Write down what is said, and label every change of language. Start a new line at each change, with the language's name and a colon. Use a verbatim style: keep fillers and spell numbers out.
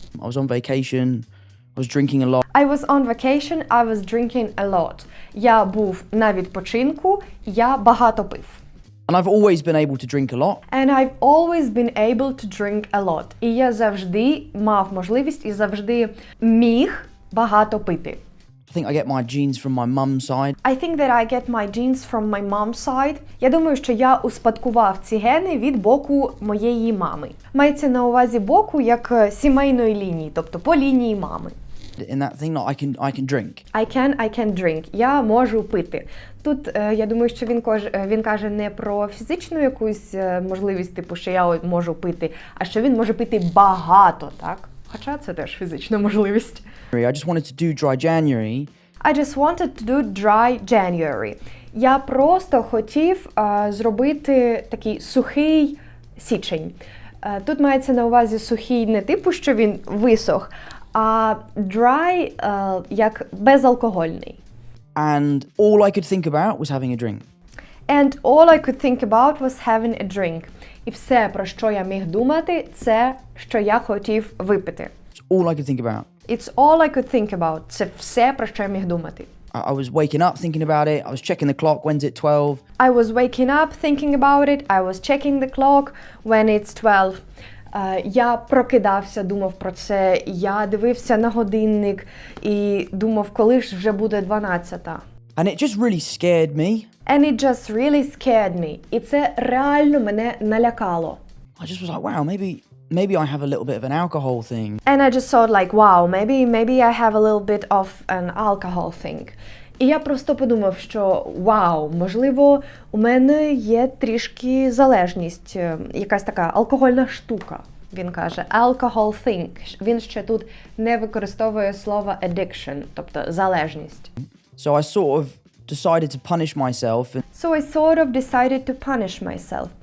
English: I was on vacation. I was drinking a lot. I was on vacation, I was drinking a lot.
Ukrainian: Я був на відпочинку, я багато пив.
English: And I've always been able to drink a lot. And I've always been able to drink a lot.
Ukrainian: І я завжди мав можливість і завжди міг багато пити.
English: I think I get my genes from my mum's side. I think that I get my genes from my mom's side.
Ukrainian: Я думаю, що я успадкував ці гени від боку моєї мами. Мається на увазі боку як е, сімейної лінії, тобто по лінії мами.
English: In that thing, like I can, I can drink. I can, I can drink.
Ukrainian: Я можу пити. Тут е, я думаю, що він кож е, він каже не про фізичну якусь е, можливість, типу, що я от можу пити, а що він може пити багато, так? Хоча це теж фізична можливість.
English: I just wanted to do dry January. I just wanted to do dry January.
Ukrainian: Я просто хотів е, зробити такий сухий січень. Е, тут мається на увазі сухий не типу, що він висох, а dry е, як безалкогольний.
English: And all I could think about was having a drink. And all I could think about was having a drink.
Ukrainian: І все, про що я міг думати, це, що я хотів випити.
English: It's all I could think about. It's all I could think about.
Ukrainian: Це все, про що я міг думати.
English: I, I was waking up thinking about it. I was checking the clock. When's it twelve? I was waking up thinking about it. I was checking the clock when it's twelve.
Ukrainian: Е, Я прокидався, думав про це. Я дивився на годинник і думав, коли ж вже буде дванадцята.
English: And it just really scared me. And it just really scared me.
Ukrainian: І це реально мене налякало.
English: I just was like, wow, maybe maybe I have a little bit of an alcohol thing. And I just thought like, wow, maybe maybe I have a little bit of an alcohol thing.
Ukrainian: І я просто подумав, що вау, можливо, у мене є трішки залежність, е, якась така алкогольна штука. Він каже
English: alcohol thing.
Ukrainian: Він ще тут не використовує слово addiction, тобто залежність.
English: So I sort of decided to punish myself and So I sort of decided to punish myself.